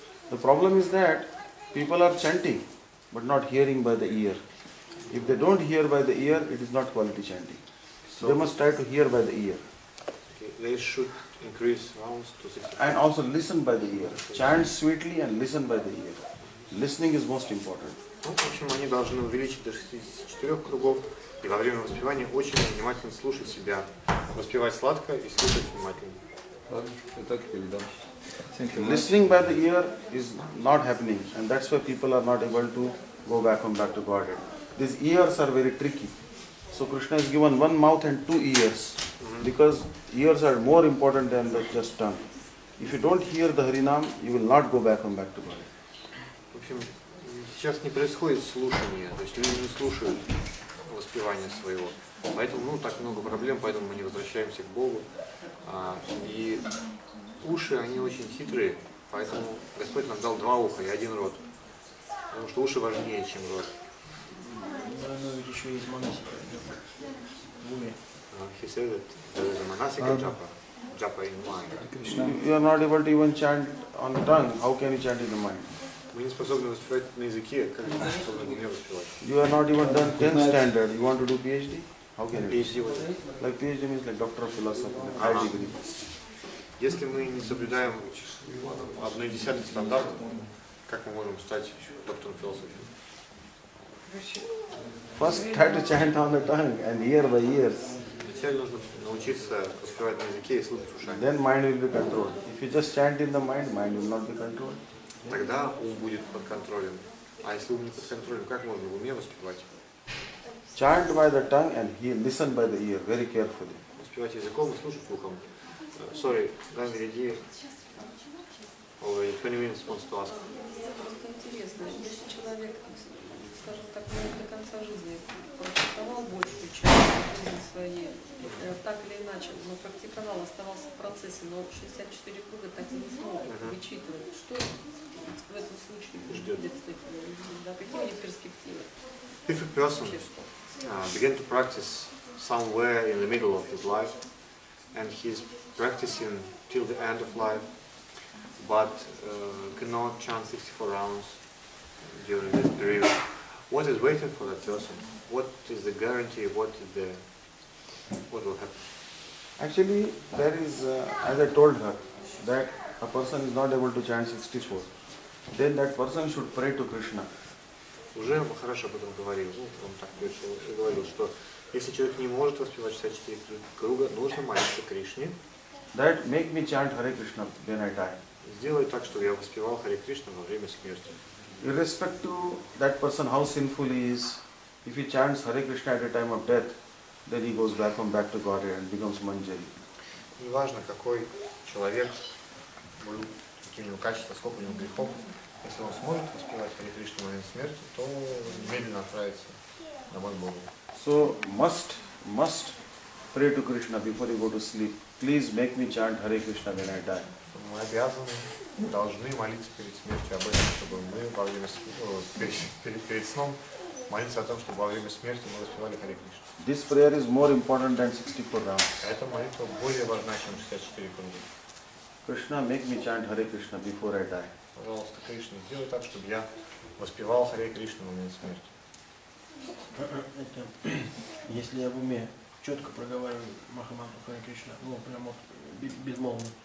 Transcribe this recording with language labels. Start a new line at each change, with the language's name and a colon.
English: The problem is that people are chanting but not hearing by the ear. If they don't hear by the ear, it is not quality chanting. So they must try to hear by the ear. Okay, they should increase rounds to 60. And also listen by the ear. Chant sweetly and listen by the ear. Listening is most important.
Russian: Ну, в общем, они должны увеличить до 64 кругов и во время воспевания очень внимательно слушать себя. Воспевать сладко и слушать внимательно.
English: Listening by the ear is not happening, and that's why people are not able to go back to Godhead. These ears are very tricky. So Krishna is given one mouth and two ears, because ears are more important than the just tongue. If you don't hear the Harinam, you will not go back to Godhead.
Russian: В общем, сейчас не происходит слушание, то есть люди не слушают воспевания своего. Поэтому так много проблем, поэтому мы не возвращаемся к Богу. И уши, они очень хитрые, поэтому Господь нам дал два уха и один рот. Потому что уши важнее, чем рот. Но ведь еще есть манасика в уме.
English: He said that there is a manasika japa in mind. You are not able to even chant on the tongue. How can you chant in the mind?
Russian: Мы не способны воспевать на языке, как мы способны в уме воспевать.
English: You are not even done 10th standard. You want to do PhD? How can you? PhD what? Like PhD means like Doctor of Philosophy, high degree.
Russian: Если мы не соблюдаем 1/10 стандарт, как мы можем стать доктором философии?
English: First try to chant on the tongue and ear by ears.
Russian: Вначале нужно научиться воспевать на языке и слушать ушами.
English: Then mind will be controlled. If you just chant in the mind will not be controlled.
Russian: Тогда ум будет под контролем. А если ум не под контролем, как можно в уме воспевать?
English: Chant by the tongue and listen by the ear very carefully.
Russian: Воспевать языком и слушать ухом.
English: Sorry,
Russian: там впереди
English: already 20 minutes wants to ask.
Russian: Просто интересно, если человек, скажем так, до конца жизни практиковал большую часть жизни своей, так или иначе, но практиковал, оставался в процессе, но 64 круга так и не смог вычитывать. Что в этом случае будет с такими людьми? Да, какие у них перспективы?
English: If a person began to practice somewhere in the middle of his life, and he's practicing till the end of life, but cannot chant 64 rounds during this period, what is waiting for that person? What is the guarantee? What will happen? Actually, there is, as I told her, that a person is not able to chant 64. Then that person should pray to Krishna.
Russian: Уже Махарадж об этом говорил, он так говорил, что если человек не может воспевать 64 круга, нужно молиться Кришне.
English: That make me chant Hare Krishna when I die.
Russian: Сделай так, чтобы я воспевал Харе Кришна во время смерти.
English: Irrespective that person how sinful he is, if he chants Hare Krishna at the time of death, then he goes back to Godhead and becomes Manjari.
Russian: Неважно, какой человек, какие у него качества, сколько у него грехов, если он сможет воспевать Харе Кришну во время смерти, то немедленно отправится домой к Богу.
English: So must pray to Krishna before you go to sleep. Please make me chant Hare Krishna when I die.
Russian: Мы обязаны, должны молиться перед смертью об этом, чтобы мы во время перед сном молиться о том, чтобы во время смерти мы воспевали Харе Кришна.
English: This prayer is more important than 64 rounds.
Russian: Эта молитва более важна, чем 64 круга.
English: Krishna, make me chant Hare Krishna before I die.
Russian: Пожалуйста, Кришна, сделай так, чтобы я воспевал Харе Кришну во время смерти. Если я в уме четко проговариваю Махамантру Харе Кришна, ну прям вот безмолвно.